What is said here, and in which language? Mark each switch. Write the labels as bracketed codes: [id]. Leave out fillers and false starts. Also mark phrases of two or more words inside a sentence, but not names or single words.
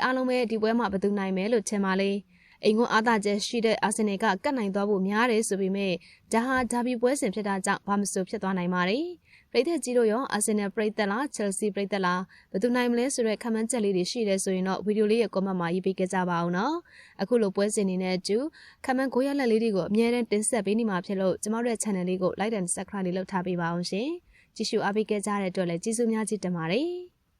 [my] အားလုံးပဲဒီပွဲမှာဘယ်သူနိုင်မယ်လို့ထင်ပါလဲ။အိမ်ကွန်းအားသာချက်ရှိတဲ့အာဆင်နယ်ကကတ်နိုင်သွားဖို့များတယ်ဆိုပေမဲ့ဒါဟာဂျာဘီပွဲစဉ်ဖြစ်တာကြောင့်ဘာမဆိုဖြစ်သွားနိုင်ပါတယ်။ပရိသတ်ကြီးတို့ရောအာဆင်နယ်ပရိသတ်လားချယ်လ်ဆီပရိသတ်လားဘယ်သူနိုင်မလဲဆိုတဲ့ခံမှန်းချက်လေးတွေရှိတယ်ဆိုရင်တော့ဗီဒီယိုလေးရဲ့ comment မှာရေးပေးကြပါအောင်နော်။အခုလိုပွဲစဉ်နေတဲ့အတူခံမှန်းကိုရလက်လေးတွေကိုအမြဲတမ်းတင်ဆက်ပေးနေမှာဖြစ်လို့ကျမတို့ရဲ့ channel လေးကို [en] like and subscribe [my] လေးလုပ်ထားပေးပါအောင်ရှင်။ကြည့်ရှုအားပေးကြတဲ့အတွက်လည်းကျေးဇူးများကြီးတင်ပါတယ်။